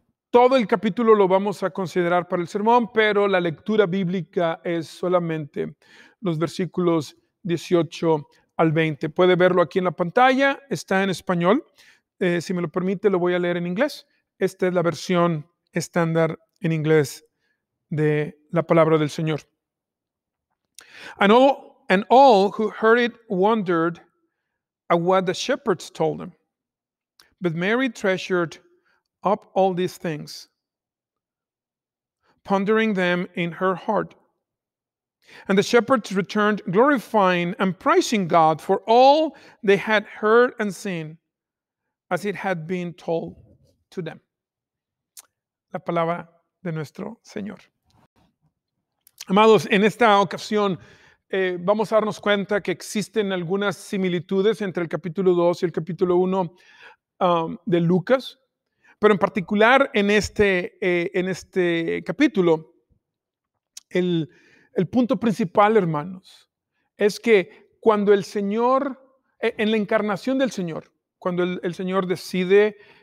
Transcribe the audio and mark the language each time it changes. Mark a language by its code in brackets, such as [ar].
[es] Todo el capítulo lo vamos a considerar para el sermón, pero la lectura bíblica es solamente los versículos 18 al 20. Puede verlo aquí en la pantalla, está en español. Si me lo permite, lo voy a leer en inglés. Esta es la versión estándar en inglés de la palabra del Señor. [en] And all who heard it wondered at what the shepherds told them. But Mary treasured up all these things, pondering them in her heart. And the shepherds returned, glorifying and praising God for all they had heard and seen, as it had been told to them. [es] La palabra de nuestro Señor. Amados, en esta ocasión vamos a darnos cuenta que existen algunas similitudes entre el capítulo 2 y el capítulo 1 de Lucas, pero en particular en este capítulo, el punto principal, hermanos, es que cuando el Señor, en la encarnación del Señor, cuando el Señor decide